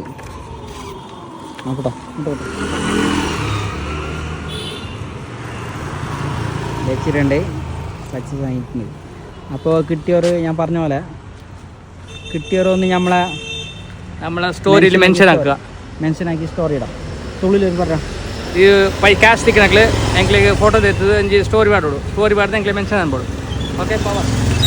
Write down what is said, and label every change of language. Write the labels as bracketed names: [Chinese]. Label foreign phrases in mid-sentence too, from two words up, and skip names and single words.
[Malayalam] നോക്കട്ടോ വെച്ചിട്ടുണ്ട്, സക്സസ് ആയിട്ടുണ്ട്. അപ്പോൾ കിട്ടിയവർ ഞാൻ പറഞ്ഞ പോലെ കിട്ടിയവരൊന്ന് നമ്മളെ സ്റ്റോറിയിൽ മെൻഷൻ ആക്കി സ്റ്റോറി ഇടാം. തുള്ളിൽ പറയാം [Tulu] ಈ ಪೈ ಕ್ಯಾಶ್ ತಿಕ್ಕನಕ್ಲೆ ಎಂಕ್ಲಿಗೆ ಫೋಟೋ ತೆತ್ತದು ಒಂಜಿ ಸ್ಟೋರಿ ಮಾಡೋಡು. ಸ್ಟೋರಿ ಮಾಡಿದ್ರೆ ಎಂಕ್ಲೆ ಮೆನ್ಷನ್ ಅನ್ಬೋದು. [English] okay power